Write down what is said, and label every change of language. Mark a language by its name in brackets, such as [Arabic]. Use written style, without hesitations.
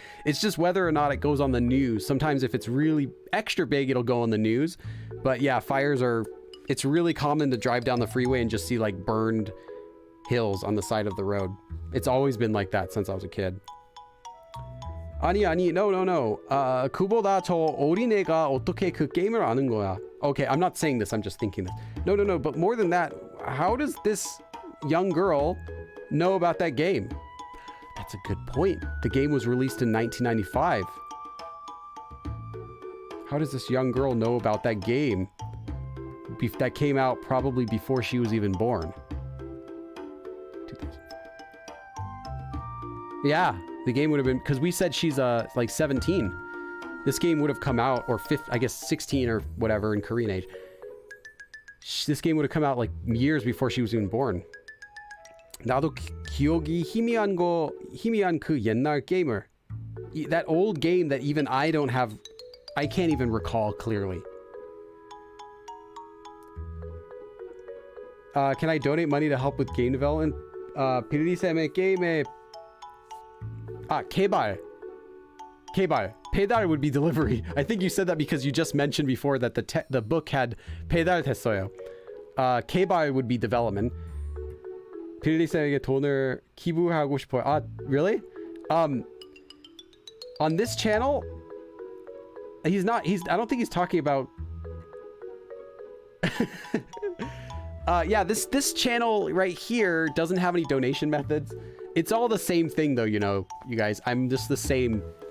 [English] It's just whether or not it goes on the news. Sometimes if it's really extra big, it'll go on the news. But yeah, it's really common to drive down the freeway and just see like burned hills on the side of the road. It's always been like that since I was a kid. [Korean] 아니, [English] no. [Korean] 그보다 저 어린애가 어떻게 그 게임을 아는 거야? [English] Okay, I'm not saying this, I'm just thinking this. No, but more than that, how does this young girl know about that game? That's a good point. The game was released in 1995. How does this young girl know about that game? That came out probably before she was even born. 2005. Yeah, the game would have been, because we said she's like 17. This game would have come out, or 16 or whatever in Korean age. This game would have come out like years before she was even born. 나도 기억이 희미한 그 옛날 게임을. That old game that even I can't even recall clearly. Can I donate money to help with game development? [Korean] 빌리쌤의 게임에 개발. [English] 배달 would be delivery. I think you said that because you just mentioned before that the book had 배달됐어요. 개발 would be development. [Korean] 빌리쌤에게 돈을 기부하고 싶어요. [English] Really? On this channel, I don't think he's talking about yeah, this channel right here doesn't have any donation methods. It's all the same thing though, you know, you guys. I'm just the same.